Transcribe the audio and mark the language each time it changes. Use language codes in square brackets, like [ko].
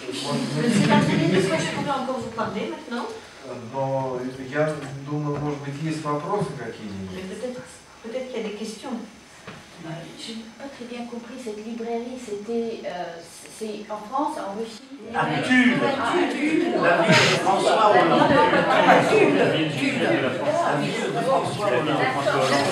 [fr] Je ne sais pas très bien de quoi je pourrais encore vous parler maintenant. [ru] Но я думаю, может быть, есть вопросы какие-нибудь. [fr] Peut-être qu'il y a des questions. Je n'ai pas très bien compris, cette librairie, c'est en France, en Russie? À Tulle, la ville de François Hollande. La ville de François Hollande.